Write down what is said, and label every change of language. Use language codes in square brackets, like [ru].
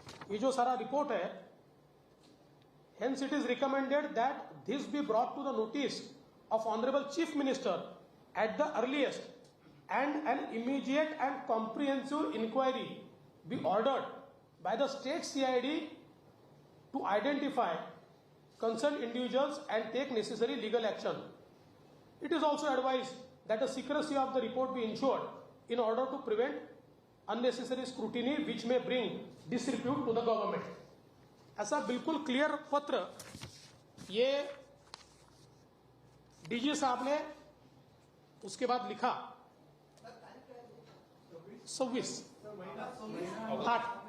[hi] ये जो सारा रिपोर्ट है, [en] Hence it is recommended that this be brought to the notice of honourable chief minister at the earliest and an immediate and comprehensive inquiry be ordered by the state CID to identify concerned individuals and take necessary legal action. It is also advised that the secrecy of the report be ensured in order to prevent unnecessary scrutiny which may bring disrepute to the government. [hi] ऐसा बिल्कुल clear पत्र ये DG साहब ने उसके बाद लिखा 26/8।